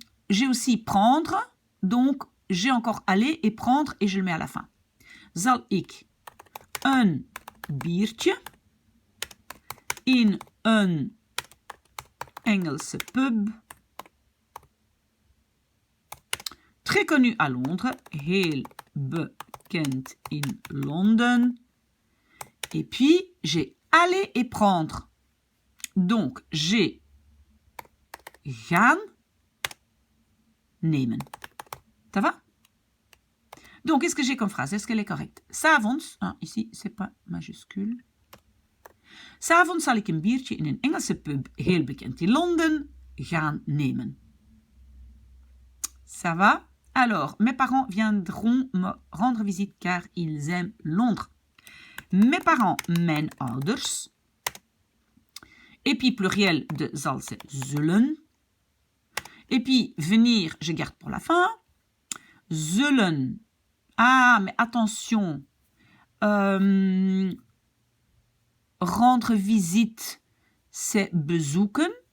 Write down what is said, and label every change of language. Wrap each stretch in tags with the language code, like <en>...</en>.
<fr>J'ai aussi prendre, donc j'ai encore aller et prendre et je le mets à la fin.</fr> <nl>Zal ik een biertje in een Engelse pub</nl> <fr>très connu à Londres,</fr> <nl>heel bekend in Londen.</nl> <fr>Et puis j'ai aller et prendre. Donc j'ai</fr> <nl>gaan nemen.</nl> <fr>Ça va? Donc, qu'est-ce que j'ai comme phrase? Est-ce qu'elle est correcte? 's avonds, ici, c'est pas majuscule.</fr> <nl>'S avonds zal ik een biertje in een Engelse pub, heel bekend in Londen, gaan nemen.</nl> <fr>Ça va? Alors, mes parents viendront me rendre visite car ils aiment Londres. Mes parents,</fr> <nl>mijn ouders.</nl> <fr>Et puis, pluriel de zal, c'est zullen. Et puis, venir, je garde pour la fin. Zullen. Ah, mais attention. Rendre visite, c'est bezoeken.</fr>